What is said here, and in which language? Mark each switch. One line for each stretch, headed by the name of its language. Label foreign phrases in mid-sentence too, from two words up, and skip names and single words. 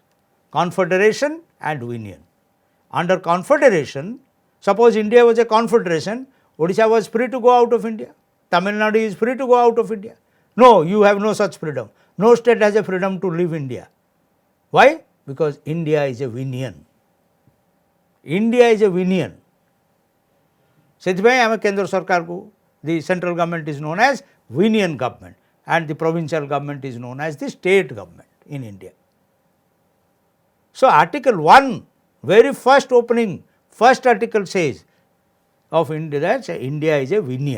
English: Confederation and union. Under confederation, suppose India was a confederation, Odisha was free to go out of India, Tamil Nadu is free to go out of India. No, you have no such freedom. No state has a freedom to leave India. Why? Because India is a union. India is a union.
Odia: ସେଥିପାଇଁ ଆମେ କେନ୍ଦ୍ର ସରକାରକୁ,
English: the central government is known as union government and the provincial government is known as the state government in India. So Article 1, very first opening, first article says of India that India is a union.